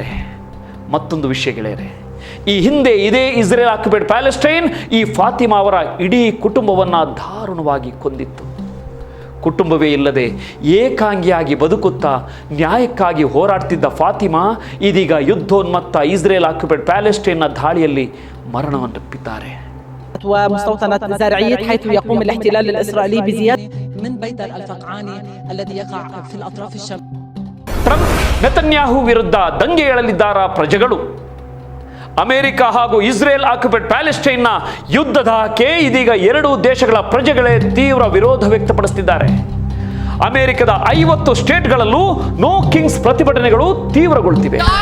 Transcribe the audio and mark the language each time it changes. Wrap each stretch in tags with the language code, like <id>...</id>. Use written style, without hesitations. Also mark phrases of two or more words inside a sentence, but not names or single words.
<kn>ಮತ್ತೊಂದು ವಿಷಯ ಗೆಳೆಯರೆ, ಈ ಹಿಂದೆ ಇದೇ ಇಸ್ರೇಲ್ ಆಕ್ಯುಪೈಡ್ ಪ್ಯಾಲೆಸ್ಟೈನ್ ಈ ಫಾತಿಮಾ ಅವರ ಇಡೀ ಕುಟುಂಬವನ್ನು ದಾರುಣವಾಗಿ ಕೊಂದಿತ್ತು. ಕುಟುಂಬವೇ ಇಲ್ಲದೆ ಏಕಾಂಗಿಯಾಗಿ ಬದುಕುತ್ತಾ ನ್ಯಾಯಕ್ಕಾಗಿ ಹೋರಾಡ್ತಿದ್ದ ಫಾತಿಮಾ ಇದೀಗ ಯುದ್ಧೋನ್ಮತ್ತ ಇಸ್ರೇಲ್ ಆಕ್ಯುಪೈಡ್ ಪ್ಯಾಲೆಸ್ಟೈನ್ನ ದಾಳಿಯಲ್ಲಿ ಮರಣವನ್ನಪ್ಪಿದ್ದಾರೆ.</kn> <ar>ومستوطنة زرعية حيث يقوم الاحتلال الإسرائيلي بزيادة من بيت الفقعاني الذي يقع في الأطراف الشمالية.</ar> <kn>ಟ್ರಂಪ್ ನೆತನ್ಯಾಹು ವಿರುದ್ಧ ದಂಗೆ ಏಳಲಿದ್ದಾರ ಪ್ರಜೆಗಳು? ಅಮೆರಿಕ ಹಾಗೂ ಇಸ್ರೇಲ್ ಆಕ್ಯುಪೈಡ್ ಪ್ಯಾಲೆಸ್ಟೈನ್ನ ಯುದ್ಧಕ್ಕೆ ಇದೀಗ ಎರಡೂ ದೇಶಗಳ ಪ್ರಜೆಗಳೇ ತೀವ್ರ ವಿರೋಧ ವ್ಯಕ್ತಪಡಿಸುತ್ತಿದ್ದಾರೆ. ಅಮೆರಿಕದ 50 ಸ್ಟೇಟ್ಗಳಲ್ಲೂ ನೋ ಕಿಂಗ್ಸ್ ಪ್ರತಿಭಟನೆಗಳು ತೀವ್ರಗೊಳ್ಳುತ್ತಿವೆ.</kn>